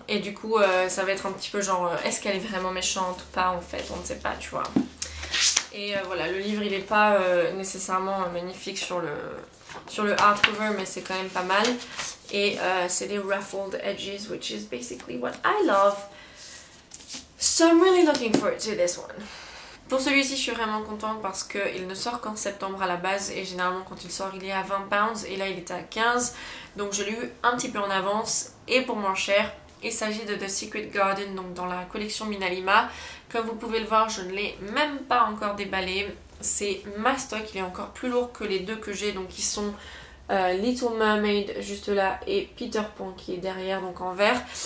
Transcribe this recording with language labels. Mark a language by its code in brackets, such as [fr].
[fr] Et du coup ça va être un petit peu genre, est-ce qu'elle est vraiment méchante ou pas en fait, on ne sait pas, tu vois. Et voilà, le livre il est pas nécessairement magnifique sur le hardcover, mais c'est quand même pas mal. Et c'est des [en] ruffled edges, which is basically what I love. So I'm really looking forward to this one. [fr] Pour celui-ci, je suis vraiment contente parce qu'il ne sort qu'en septembre à la base, et généralement quand il sort il est à 20 pounds, et là il était à 15. Donc je l'ai eu un petit peu en avance et pour moins cher. Il s'agit de The Secret Garden, donc dans la collection Minalima. Comme vous pouvez le voir, je ne l'ai même pas encore déballé. C'est ma stock, il est encore plus lourd que les 2 que j'ai, donc ils sont Little Mermaid juste là et Peter Pan qui est derrière, donc en vert.